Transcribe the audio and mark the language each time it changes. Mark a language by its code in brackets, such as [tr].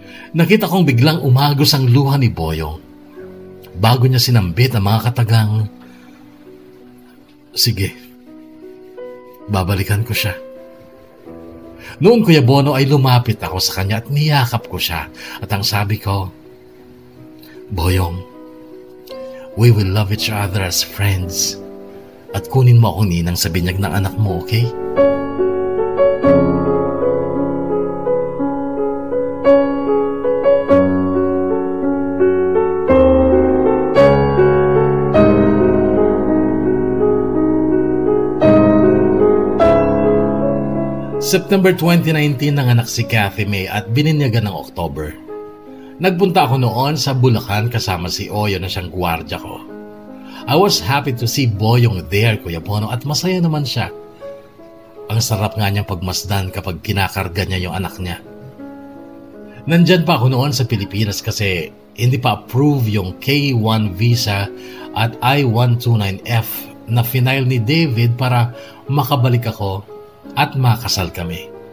[tl] Nakita kong biglang umagos ang luha ni Boyong. Bago niya sinambit ang mga katagang, sige, babalikan ko siya. Noon, Kuya Bono, ay lumapit ako sa kanya at niyakap ko siya. At ang sabi ko, [en] Boyong, we will love each other as friends. [tl] At kunin mo ako ninang sa binyag ng anak mo, okay? September 2019 nanganak si Kathy May at bininyagan ng October. Nagpunta ako noon sa Bulacan kasama si Oyo na siyang gwardiya ko. [en] I was happy to see Boyong there, Kuya Bono, [tl] at masaya naman siya. Ang sarap nga niyang pagmasdan kapag kinakarga niya yung anak niya. Nandyan pa ako noon sa Pilipinas kasi hindi pa approve yung K1 visa at I-129F na final ni David para makabalik ako at makasal kami.